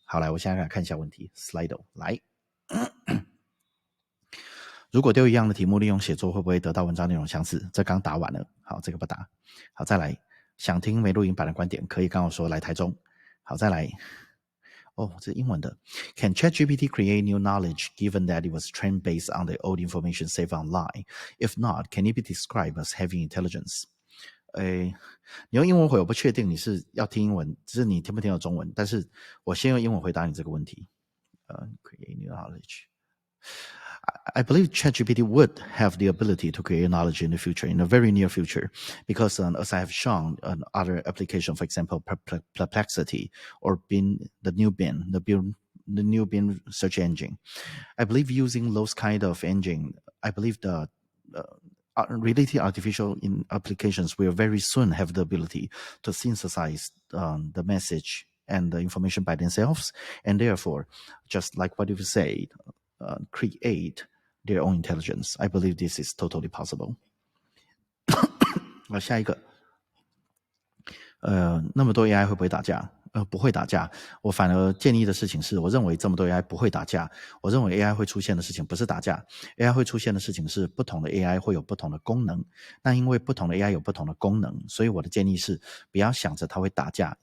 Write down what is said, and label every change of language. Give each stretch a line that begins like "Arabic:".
Chinese: 好，来我现在来看一下问题 Slido 来如果丢一样的题目利用写作会不会得到文章内容相似？这刚答完了，好，这个不答。好，再来想听没录音版的观点可以跟我说来台中。好，再来这是英文的。
English: Can ChatGPT create new knowledge given that it was trained based on the old information saved online? If not, can it be described as having intelligence?
Chinese: 你用英文回我不确定你是要听英文，只是你听不听到中文，但是我先用英文回答你这个问题。
English: Create new knowledge. I believe ChatGPT would have the ability to create knowledge in the future, in the very near future, because as I have shown on other applications, for example, Perplexity or Bing, the new Bing search engine, I believe using those kind of engine, I believe related artificial applications will very soon have the ability to synthesize the message and the information by themselves, and therefore, just like what you've said, create their own intelligence. I believe this is totally possible.
Chinese: 下一个，那么多 AI 会不会打架？不会打架。我反而建议的事情是，我认为这么多 AI 不会打架。我认为 AI 会出现的事情不是打架 ，AI 会出现的事情是不同的 AI 会有不同的功能。那因为不同的 AI 有不同的功能，所以我的建议是，不要想着它会打架。